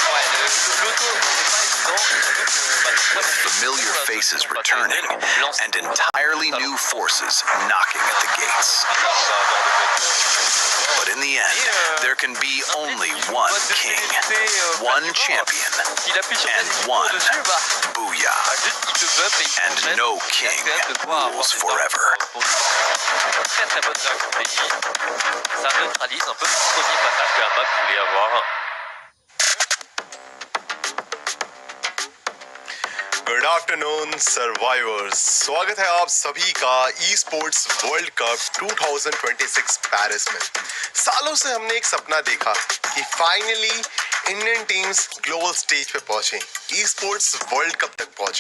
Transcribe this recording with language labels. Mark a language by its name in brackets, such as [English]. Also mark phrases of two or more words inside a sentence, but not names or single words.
[English] With familiar faces returning and entirely new forces knocking at the gates. But in the end, there can be only one king, one champion, and one booyah. And no king rules forever. [French] Très très bonne stratégie. Ça neutralise un peu le premier passage que la map voulait avoir. [English] good afternoon survivors, [Hindi] स्वागत है आप सभी का ई स्पोर्ट्स वर्ल्ड कप 2026 पेरिस में। सालों से हमने एक सपना देखा कि [English] finally Indian teams global stage [Hindi] पे पहुंचे, ई स्पोर्ट्स वर्ल्ड कप तक पहुंचे।